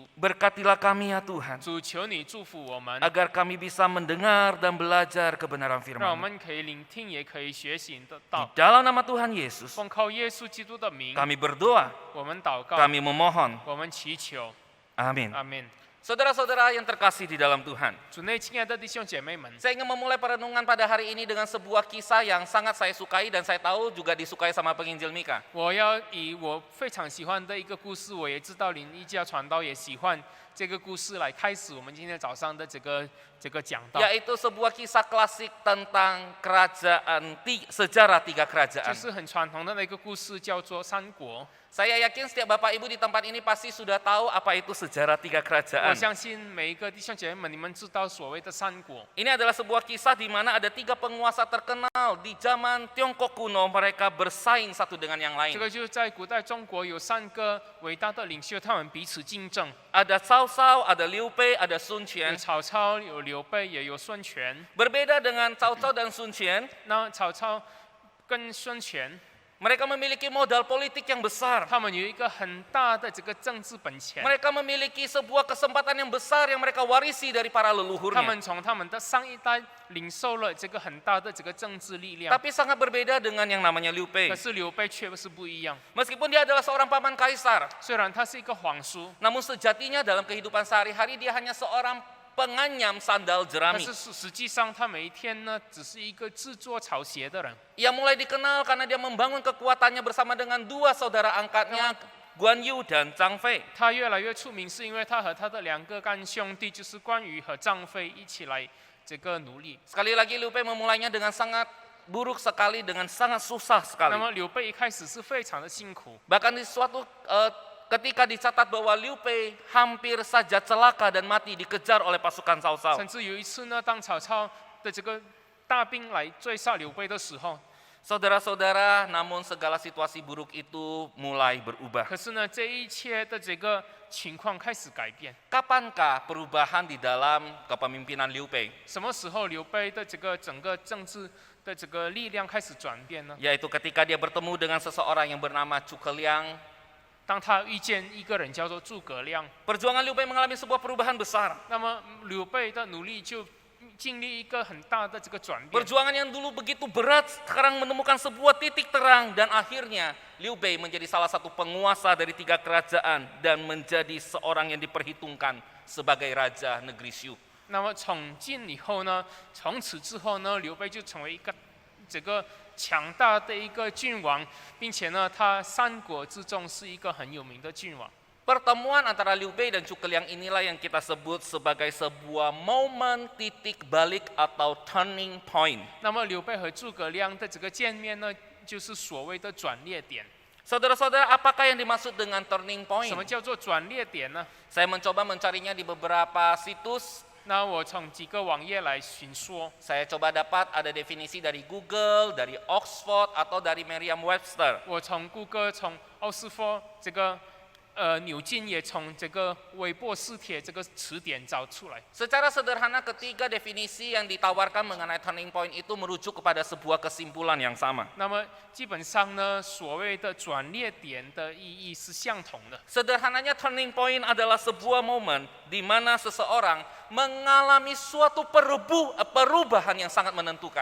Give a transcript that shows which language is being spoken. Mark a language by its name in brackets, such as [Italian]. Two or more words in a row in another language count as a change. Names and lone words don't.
[Indonesian] Berkatilah kami ya Tuhan, [Chinese] 主，求你祝福我们， [Indonesian] agar kami bisa mendengar dan belajar kebenaran [Chinese] 让我 [Indonesian] firman-Mu. [Chinese] 们可以聆听，也可以学习你的 [Indonesian] Di [Chinese] 道。 [Indonesian] dalam nama Tuhan Yesus, [Chinese] 奉靠耶稣基督的名， [Indonesian] kami berdoa, [Chinese] 我们祷告， [Indonesian] kami memohon. [Chinese] 我们祈求， [Indonesian] Amin. [Chinese] 阿门。 [Indonesian] Saudara-saudara yang terkasih di dalam Tuhan, [Chinese] 主内亲爱的弟兄姐妹们， [Indonesian] saya ingin memulai perenungan pada hari ini dengan sebuah kisah yang sangat saya sukai dan saya tahu juga disukai sama penginjil Mika. [Chinese] 我要以我非常喜欢的一个故事，我也知道林一家传道也喜欢这个故事来开始我们今天早上的这个讲道， [Indonesian] Yaitu sebuah kisah klasik tentang sejarah 3 [Chinese] 就 [Indonesian] kerajaan. [Chinese] 是很传统的那个故事，叫做三国。 [Indonesian] Saya yakin setiap Bapak Ibu di tempat ini pasti sudah tahu apa itu sejarah 3 [Chinese] 我 [Indonesian] kerajaan. [Chinese] 相信每一个弟兄姐妹们，你们知道所谓的三国， [Indonesian] Ini adalah sebuah kisah di mana ada 3 penguasa terkenal di zaman Tiongkok kuno, mereka bersaing satu dengan yang [Chinese] 这 [Indonesian] lain. [Chinese] 个就是在古代中国有3个伟大的领袖，他们彼此竞争， [Indonesian] Ada Cao Cao, ada Liu Bei, ada Sun [Chinese] 有 [Indonesian] Quan. [Chinese] 曹操，有刘备，也有孙权。 [Indonesian] Berbeda dengan Cao Cao dan Sun Quan, [Chinese] 那曹操跟孙权， [Indonesian] mereka memiliki modal politik yang besar. [Chinese] 他们有一个很大的这个政治本钱。 [Indonesian] Mereka memiliki sebuah kesempatan yang besar yang mereka warisi dari para [Chinese] 他 [Indonesian] leluhurnya. [Chinese] 们从他们的上一代领受了这个很大的这个政治力量， [Indonesian] Tapi sangat berbeda dengan yang namanya Liu Bei. [Chinese] 可是刘备却是不一样。 [Indonesian] Meskipun dia adalah seorang paman kaisar, [Chinese] 虽然他是一个皇叔， [Indonesian] namun sejatinya dalam kehidupan sehari-hari dia hanya seorang penganyam sandal [Chinese] 但 [Indonesian] jerami. [Chinese] 是实际上他每一天呢，只是一个制作草鞋的人。 [Indonesian] Ia mulai dikenal karena dia membangun kekuatannya bersama dengan 2 saudara angkatnya, Guan Yu dan Zhang Fei. [Chinese] 他越来越出名，是因为他和他的2个干兄弟，就是关羽和张飞一起来这个努力。 [Indonesian] Sekali lagi Liu Bei memulainya dengan sangat buruk sekali, dengan sangat susah [Chinese] 那 [Indonesian] sekali. [Chinese] 么刘备一开始是非常的辛苦， [Indonesian] Bahkan di suatu ketika dicatat bahwa Liu Bei hampir saja celaka dan mati dikejar oleh pasukan Cao Cao. [Chinese] 甚至有一次呢，当曹操的这个大兵来追杀刘备的时候， [Indonesian] Saudara-saudara, namun segala situasi buruk itu mulai berubah. [Chinese] 可是呢，这一切的这个情况开始改变。 [Indonesian] Kapankah perubahan di dalam kepemimpinan Liu Bei? [Chinese] 什么时候刘备的这个整个政治的这个力量开始转变呢？ [Indonesian] Yaitu ketika dia bertemu dengan seseorang yang bernama Zhuge Liang. [Chinese] 当他遇见一个人叫做诸葛亮， [Indonesian] Perjuangan Liu Bei mengalami sebuah perubahan besar. [Chinese] 那么刘备的努力就经历一个很大的这个转变。 [Indonesian] Perjuangan yang dulu begitu berat sekarang menemukan sebuah titik terang dan akhirnya Liu Bei menjadi salah satu penguasa dari 3 kerajaan dan menjadi seorang yang diperhitungkan sebagai raja negeri Shu. [Chinese] 那么从今以后呢，从此之后呢，刘备就成为一个这个强大的一个君王，并且呢，他三国之中是一个很有名的君王。 [Indonesian] Pertemuan antara Liu Bei dan Zhuge Liang inilah yang kita sebut sebagai sebuah momen titik balik atau [English] turning point. [Chinese] 那么刘备和诸葛亮的这个见面呢，就是所谓的转捩点。 [Indonesian] Saudara-saudara, apakah yang dimaksud dengan turning [Chinese] 什 [Indonesian] point? [Chinese] 么叫做转捩点呢？ [Indonesian] Saya mencoba mencarinya di beberapa situs. [Chinese] 那我从几个网页来寻说， [Indonesian] Saya coba dapat ada definisi dari Google, dari Oxford, atau dari Merriam-Webster. [Chinese] 我从谷歌、从奥斯佛这个纽金也从这个韦伯斯帖这个词典找出来。 [Indonesian] Secara sederhana ketiga definisi yang ditawarkan mengenai [English] turning point [Indonesian] itu merujuk kepada sebuah kesimpulan yang sama. [Chinese] 那么基本上呢，所谓的转捩点的意义是相同的。 [Indonesian] Sederhananya [English] turning point [Indonesian] adalah sebuah momen di mana seseorang mengalami suatu perubahan yang sangat menentukan.